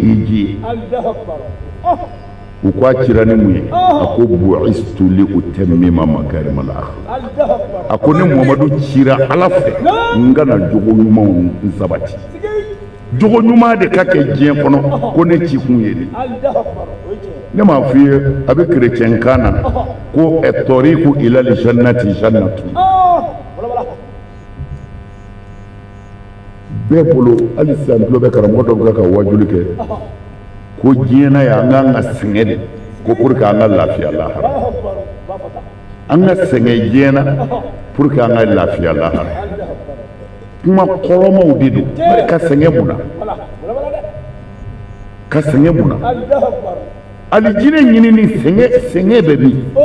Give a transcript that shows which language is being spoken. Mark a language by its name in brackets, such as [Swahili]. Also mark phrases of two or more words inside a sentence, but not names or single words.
[Bambara] hiji ye u ko a cira ni mun ye a ko [Arabic] بعثت لأتمم مكارم الأخلاق [Bambara] a ko ni muhamadu cira ala fɛ n kana jogo ɲumanw sabati jogo ɲuman de ka kɛ diɲɛ kɔnɔ ko ne ci kun ye ne m'a f'i ye a bɛ kerecɛn kan na ko [Arabic] طريق إلى الجنة جنة [Bambara] bɛɛ bolo hali sisan tulo bɛ karamɔgɔ dɔ bɛ ka wajuli kɛ ko diɲɛ na yan an k'an ka sɛgɛn de ko [French] pour que [Bambara] an ka lafiya lahara an ka sɛgɛn diɲɛ na [French] pour que [Bambara] an ka lafiya lahara kuma kɔrɔmaw de don ka sɛgɛn mun na ka sɛgɛn mun na alijinɛ ɲini ni sɛgɛn bɛ min